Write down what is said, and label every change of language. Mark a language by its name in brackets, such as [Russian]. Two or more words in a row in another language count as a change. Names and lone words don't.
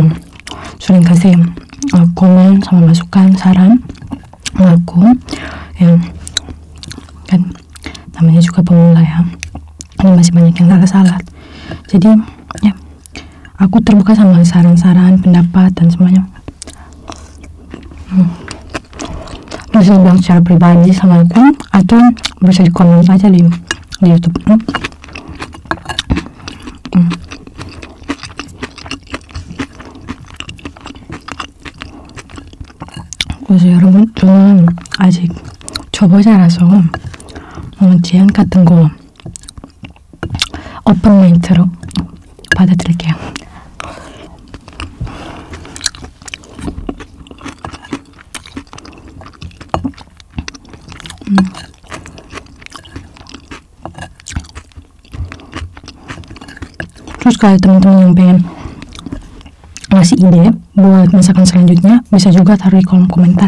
[Indonesian] sering kasih komen sama masukan, saran aku, yang kan namanya juga pemula ya, ini masih banyak yang salah-salah. Jadi ya, aku terbuka sama saran-saran, pendapat dan semuanya. Bisa bilang secara pribadi sama aku, atau bisa di komen aja di YouTube. [Korean] 그래서 여러분, 저는 아직 초보자라서 제안 같은 거 [English] open mind로 [Korean] 받아들일게요. [Indonesian] Terus kalau teman-teman yang pengen ngasih ide buat masakan selanjutnya, bisa juga taruh di kolom komentar.